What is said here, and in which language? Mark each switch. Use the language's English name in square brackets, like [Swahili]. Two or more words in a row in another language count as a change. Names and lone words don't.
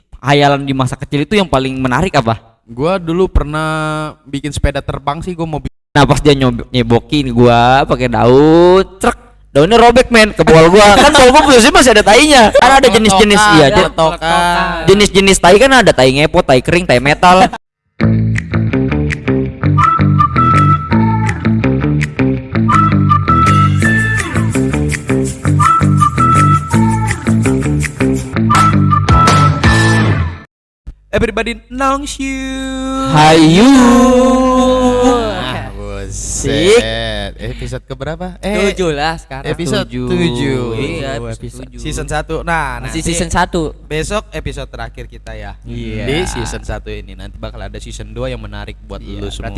[Indonesian] hayalan di masa kecil itu yang paling menarik apa? Gua dulu pernah bikin sepeda terbang sih, gua mau Nah pas dia nyebokin gua pakai daun, truk, daunnya robek men ke bol gua. Kan bol gua biasanya masih ada tainya. Kan ada jenis-jenis iya, jenis-jenis tai kan ada tai ngepot, tai kering, tai metal. [English] Everybody knows you. [Indonesian] Hayu. Buset. Episode keberapa? 7 lah sekarang. Episode 7. Iya, episode 7. Season 1. Nah, Masih nanti season 1. besok episode terakhir kita ya. Iya. Di season 1 ini nanti bakal ada season 2 yang menarik buat lu semua.